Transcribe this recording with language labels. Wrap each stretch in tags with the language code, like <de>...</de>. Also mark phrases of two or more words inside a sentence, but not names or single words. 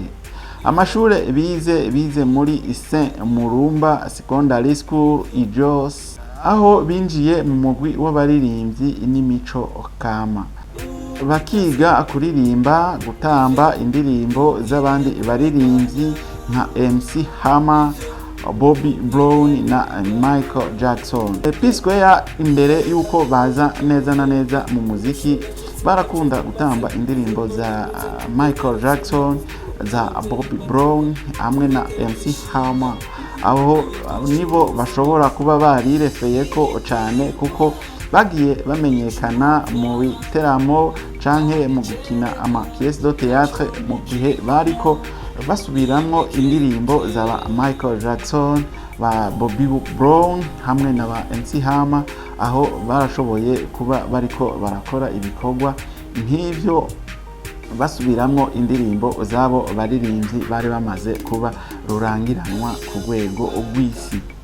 <rn>Amashure bize muri Saint Murumba Secondary School Jos, aho binjiye mu mugwi w'abaririmbyi n'imico kama. Bakiga kuririmba, gutamba indirimbo z'abandi baririmbyi nka MC Hammer, Bobby Brown na Michael Jackson. P-Square imbere yuko baza neza na neza mu muziki, barakunda gutamba indirimbo za Michael Jackson, za Bobby Brown hamwe na MC Hammer. Aho nibo bashobora kuba barirefeyeko cyane, kuko bagiye bamenyekana mu biteramo canke mu gukina ama</rn> <fr>pièces de théâtre</fr> <rn>mu gihe bariko basubiramwo indirimbo za Michael Jackson, ba Bobby Brown hamwe na ba MC Hammer, aho barashoboye kuba bariko barakora ibikorwa nk'ivyo basubiramwo indirimbo zabo baririmbyi bari bamaze kuba rurangiranwa ku rwego rw'isi.</rn>